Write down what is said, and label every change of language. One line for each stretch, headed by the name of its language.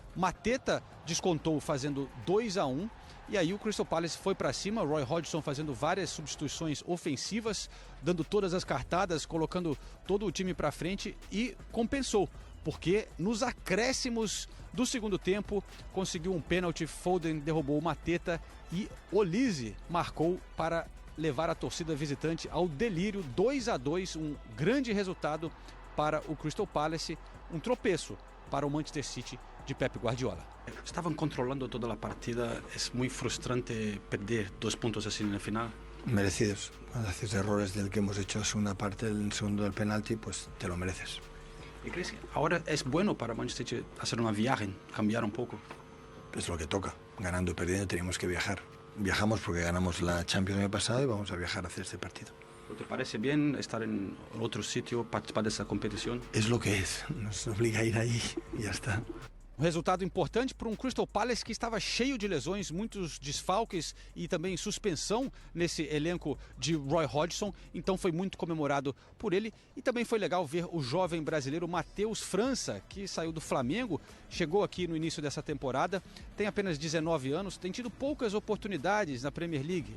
Portuguese: Mateta descontou fazendo 2-1. E aí o Crystal Palace foi para cima, Roy Hodgson fazendo várias substituições ofensivas, dando todas as cartadas, colocando todo o time para frente e compensou, porque nos acréscimos do segundo tempo conseguiu um pênalti, Foden derrubou o Mateta e Olise marcou para levar a torcida visitante ao delírio. 2-2, um grande resultado para o Crystal Palace, um tropeço para o Manchester City de Pep Guardiola. Estavam controlando toda a partida, é muito frustrante perder 2 pontos assim na final.
Spanish: Merecidos. Cuando haces errores del que hemos hecho la segunda parte, el segundo del penalti, pues te lo mereces. ¿Y crees que ahora es bueno para Manchester City hacer una viaje, cambiar un poco? Es lo que toca. Ganando y perdiendo tenemos que viajar. Viajamos porque ganamos la Champions el año pasado y vamos a viajar a hacer este partido. ¿Te parece bien estar en otro sitio, participar de esa competición? Es lo que es. Nos obliga a ir ahí y ya está.
Portuguese: Um resultado importante para um Crystal Palace que estava cheio de lesões, muitos desfalques e também suspensão nesse elenco de Roy Hodgson. Então foi muito comemorado por ele. E também foi legal ver o jovem brasileiro Matheus França, que saiu do Flamengo, chegou aqui no início dessa temporada, tem apenas 19 anos, tem tido poucas oportunidades na Premier League.